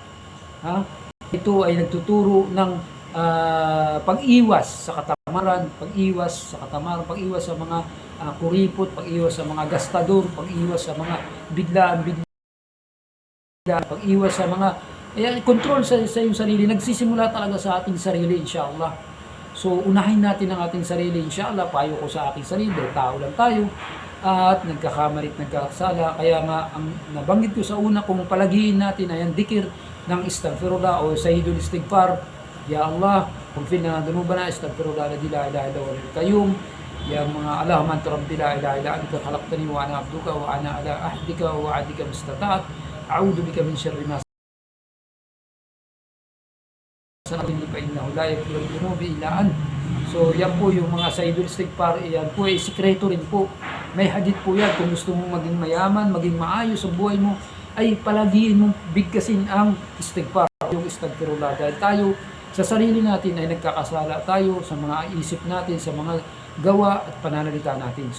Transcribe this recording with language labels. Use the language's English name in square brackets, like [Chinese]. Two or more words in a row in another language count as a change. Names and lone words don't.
[Filipino] Ito ay nagtuturo ng pag-iwas sa katamaran, pag-iwas sa mga kuripot, pag-iwas sa mga gastador, pag-iwas sa mga biglaan, pag-iwas sa mga control sa iyong sarili. Nagsisimula talaga sa ating sarili, inshallah. So, unahin natin ang ating sarili, inshallah. Payo ko sa ating sarili, tao lang tayo at nagkakamali at nagkakasala. Kaya nga, ang nabanggit ko sa una, kung palagiin natin ay ang dikir ng istighfirullah o [Arabic] سيد الاستغفار. يا الله, اغفر لنا ذنوبنا استغفر الله الذي لا اله الا هو القيوم يا اللهم انت ربي لا اله الا انت خلقتني وانا عبدك وانا على عهدك ووعدك ما استطعت اعوذ بك من شر ما صنعت فانه لا يغفر الذنوب الا انت. [Filipino] So yan po yung mga [Arabic] سيد الاستغفار, [Filipino] yan po ay sikreto rin po. May hadith po yan, kung gusto mong maging mayaman, maging maayos sa buhay mo, ay palagiin mong bigkasin ang istighfar, yung istighfirullah. Dahil tayo sa sarili natin ay nagkakasala tayo sa mga isip natin, sa mga gawa at pananalita natin.